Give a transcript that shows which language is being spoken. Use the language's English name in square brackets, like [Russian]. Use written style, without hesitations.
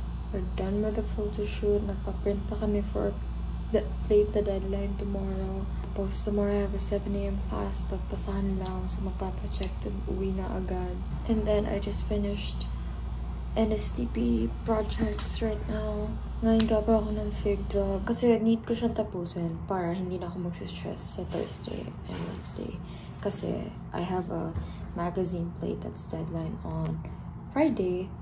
[English] We're done with the photo shoot. [Filipino] Nagpa-print pa kami [English] for the deadline tomorrow. Tapos tomorrow I have a 7 AM class. [Filipino] Papasahan lang. So magpapacheck to uwi na agad. [English] And then I just finished NSTP projects right now. [Filipino] Ngayon gagawa ako ng fig drop. Kasi need ko siyang tapusin para hindi na ako magsistress sa Thursday and Wednesday. [English] Kasi I have a magazine plate that's deadline on Friday.